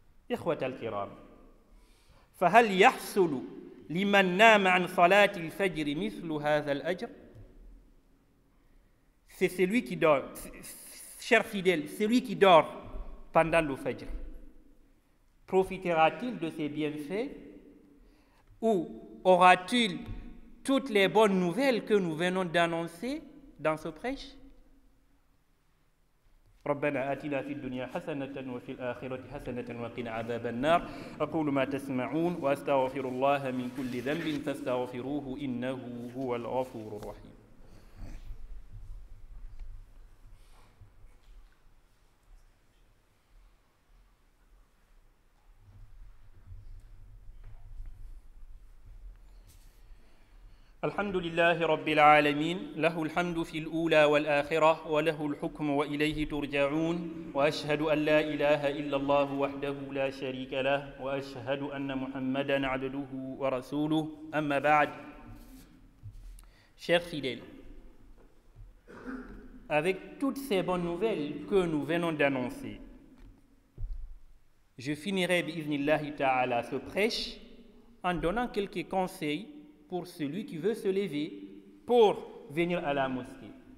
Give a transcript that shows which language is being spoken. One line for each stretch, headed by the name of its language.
Arabic: إخوة الكرام، فهل يحصل لمن نام عن صلاة الفجر مثل هذا الأجر؟
French: C'est celui qui dort, cher fidèle, celui qui dort pendant le Fajr. Profitera-t-il de ces bienfaits ou aura-t-il toutes les bonnes nouvelles que nous venons d'annoncer dans ce prêche?
Arabic: ربنا آتنا في الدنيا حسنة وفي الآخرة حسنة وقنا عذاب النار. أقول ما تسمعون وأستغفر الله من كل ذنب فاستغفروه إنه هو الغفور الرحيم. الحمد لله رب العالمين، له الحمد في الأولى والآخرة وله الحكم وإليه ترجعون، وأشهد أن لا إله إلا الله وحده لا شريك له، وأشهد أن محمدًا عبده ورسوله. أما بعد.
French: Chers fidèles, avec toutes ces bonnes nouvelles que nous venons d'annoncer, je finirai
Arabic: bi'iznillahi ta'ala
French: ce prêche en donnant quelques conseils pour celui qui veut se lever pour venir à la mosquée.